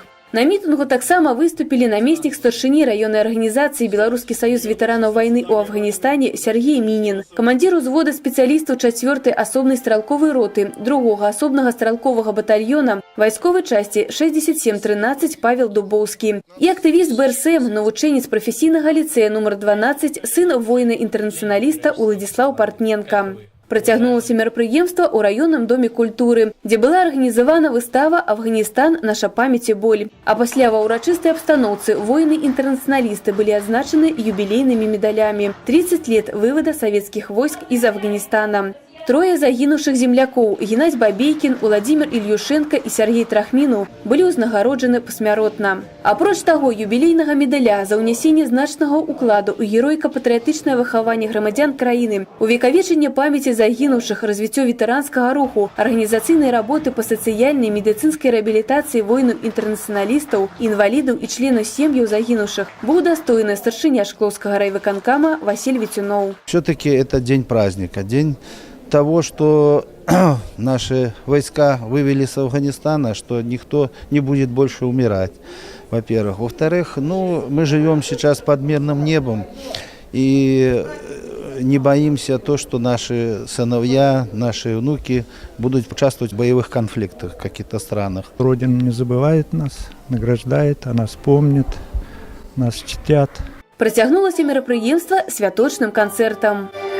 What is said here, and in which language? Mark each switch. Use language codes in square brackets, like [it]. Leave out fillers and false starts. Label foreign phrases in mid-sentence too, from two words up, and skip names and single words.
[be] На мітынгу таксама выступілі намеснік старшыні раённай арганізацыі Беларускі саюз ветэранаў вайны ў Афганістане Сергей Мінін, камандзір узвода спецыялістаў 4-й асобнай стралковай роты 2-го асобнага стралковага батальёна вайсковай часці 6713 Павел Дубоўскі і актывіст БРСМ, навучэнец прафесійнага ліцэя нумар 12, сын воіна-інтэрнацыяналіста Уладзіслаў Партненка. Працягнулася мерапрыемства ў раённым доме культуры, дзе была арганізавана выстава «Афганістан. Наша памяць і боль». А пасля ва ўрачыстай абстаноўцы воіны-інтэрнацыяналісты былі адзначаны юбілейнымі медалямі 30 [ru] лет вывода [be] савецкіх войск из Афганістана. Трое загінуўшых землякоў Геннадзь Бабейкін, Уладзімір Ільюшенка і Сергей Трахмінаў былі ўзнагароджаны пасмяротна. Апроч таго юбілейнага медаля за ўнясенне значнага ўкладу ў героіка-патрыятычнае выхаванне грамадзян краіны, увекавечанне памяці загінуўшых, развіццё ветэранскага руху, арганізацыйнай работы па сацыяльнай і медыцынскай рэабілітацыі воінаў-інтэрнацыяналістаў, інвалідаў і членаў сем'яў загінуўшых быў удостоены старшыня Шклоўскага райвыканкама Васіль Віцюноў. [ru] Все-таки это день праздника, день того, что наши войска вывели с Афганистана, что никто не будет больше умирать, во-первых. Во-вторых, мы живем сейчас под мирным небом и не боимся то, что наши сыновья, наши внуки будут участвовать в боевых конфликтах в каких-то странах. Родина не забывает нас, награждает, о нас помнит, нас чтят. [be] Працягнулася мерапрыемства святочным канцэртам.